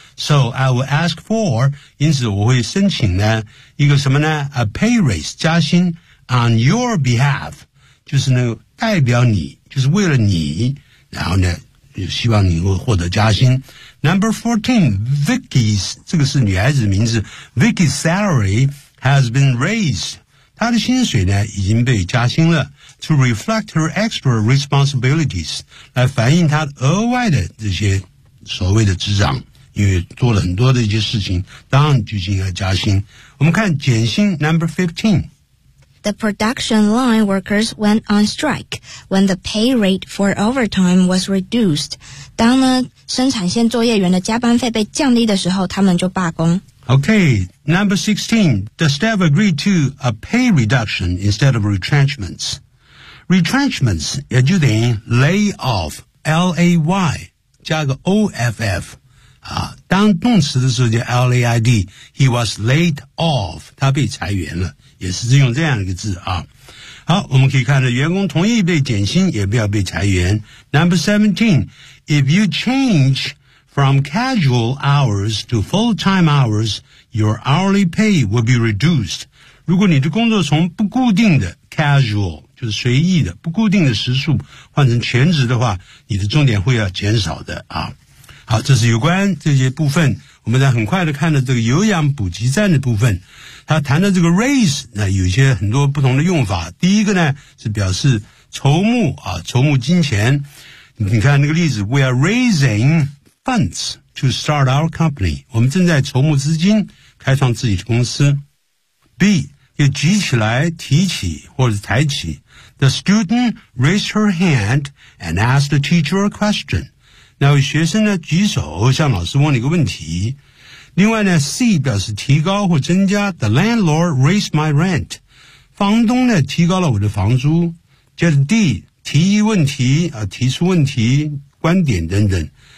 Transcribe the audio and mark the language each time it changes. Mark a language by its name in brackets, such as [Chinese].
[English] So I will ask for, [Chinese] 因此我会申请呢一个什么呢 ? [English] a pay raise, [Chinese] 加薪 [English] on your behalf, [Chinese] 就是那个代表你就是为了你然后呢就希望你会获得加薪 [English] Number 14 Vicky's [Chinese] 这个是女孩子的名字 [English] Vicky's salary has been raised [Chinese] 她的薪水呢已经被加薪了 [English] To reflect her extra responsibilities [Chinese] 来反映她额外的这些所谓的职长，因为做了很多的一些事情，当然就进行了加薪。我们看减薪 number 15。 [English] The production line workers went on strike when the pay rate for overtime was reduced. [Chinese] 当呢生产线作业员的加班费被降低的时候，他们就罢工。 [English] Okay, number 16. The staff agreed to a pay reduction instead of retrenchments. Retrenchments [Chinese] 也就等于 [English] lay off, L-A-Y, [Chinese] 加个 [English] O-F-F. [Chinese] 当动词的时候叫 LAID, [English] he was laid off, [Chinese] 他被裁员了，也是用这样的一个字啊。好，我们可以看到员工同意被减薪也不要被裁员。 [English] Number 17, if you change from casual hours to full-time hours, your hourly pay will be reduced. [Chinese] 如果你的工作从不固定的 casual, 就是随意的不固定的时数换成全职的话，你的钟点会要减少的啊。好，这是有关这些部分，我们再很快的看到这个有氧补给站的部分。他谈到这个 raise, 那有些很多不同的用法。第一个呢是表示筹募啊，筹募金钱。你看那个例子 [English] ,we are raising funds to start our company. [Chinese] 我们正在筹募资金开创自己的公司。 B, 又举起来提起或者抬起。 [English] The student raised her hand and asked the teacher a question. [Chinese] 那位学生呢举手向老师问了一个问题。另外呢 ,C 表示提高或增加 , [English] the landlord raised my rent, [Chinese] 房东呢提高了我的房租。接着 D, 提议问题啊，提出问题观点等等。